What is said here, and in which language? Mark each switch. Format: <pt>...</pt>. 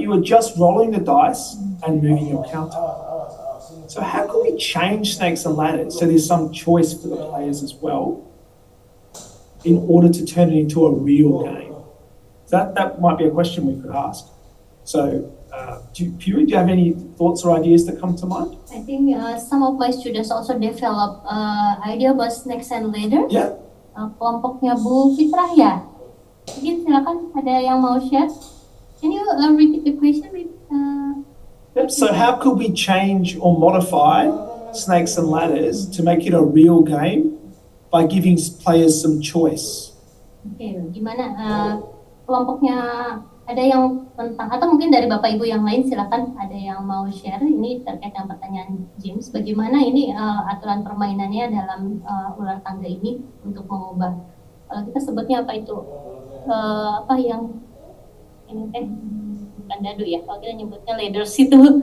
<en>You are just rolling the dice and moving your counter. So how can we change Snakes and Ladders so there's some choice for the players as well in order to turn it into a real game? So that might be a question we could ask. So Puri, do you have any thoughts or ideas that come to mind? I think some of my students also develop idea about Snakes and Ladders. Yeah.</en> <id>Kelompoknya Bu Fitrah ya. Mungkin silakan ada yang mau share.</id> <en>Can you repeat the question? Yep. So how could we change or modify Snakes and Ladders to make it a real game by giving players some choice?</en> <id>Oke, gimana kelompoknya Ada yang tentang, atau mungkin dari Bapak Ibu yang lain silakan ada yang mau share ini terkait dengan pertanyaan James, bagaimana ini aturan permainannya dalam ular tangga ini untuk mengubah, kalau kita sebutnya apa itu, apa yang ini bukan dadu ya, kalau kita nyebutnya ladders itu.</id>